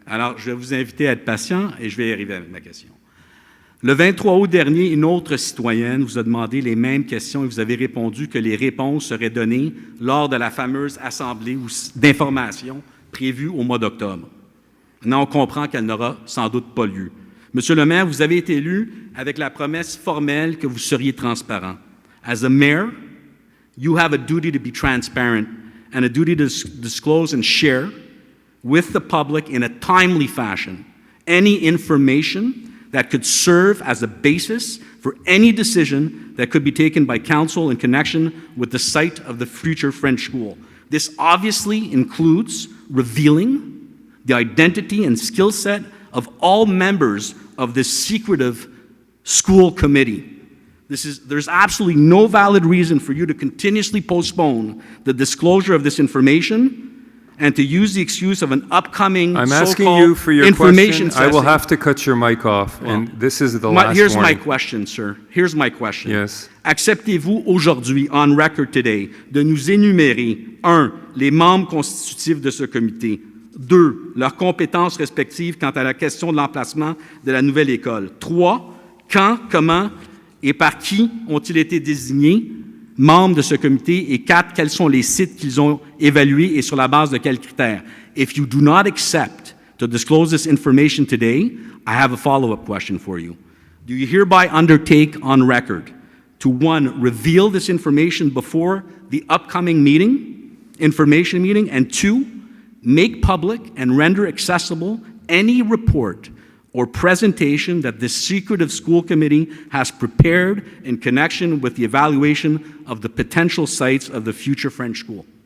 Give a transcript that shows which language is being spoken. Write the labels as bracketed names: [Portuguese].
[French] Alors, je vais vous inviter à être patient et je vais y arriver avec ma question. Le 23 août dernier, une autre citoyenne vous a demandé les mêmes questions et vous avez répondu que les réponses seraient données lors de la fameuse assemblée d'information prévue au mois d'octobre. Maintenant, on comprend qu'elle n'aura sans doute pas lieu. Monsieur le maire, vous avez été élu avec la promesse formelle que vous seriez transparent. [English] As a mayor, you have a duty to be transparent and a duty to disclose and share with the public in a timely fashion any information that could serve as a basis for any decision that could be taken by council in connection with the site of the future French school. This obviously includes revealing the identity and skill set of all members of this secretive school committee. There's absolutely no valid reason for you to continuously postpone the disclosure of this information and to use the excuse of an upcoming I'm asking you for your information question. I will have to cut your mic off, and this is the last Here's warning. my question, sir. Here's my question. Yes. [French] Acceptez-vous aujourd'hui, [English] on record today, [French] de nous énumérer, 1, les membres constitutifs de ce comité, 2, leurs compétences respectives quant à la question de l'emplacement de la nouvelle école, 3, quand, comment et par qui ont-ils été désignés membres de ce comité, et 4, quels sont les sites qu'ils ont évalués et sur la base de quels critères? [English] If you do not accept to disclose this information today, I have a follow-up question for you. Do you hereby undertake on record to, 1, reveal this information before the upcoming information meeting, and 2, make public and render accessible any report or presentation that this secretive school committee has prepared in connection with the evaluation of the potential sites of the future French school?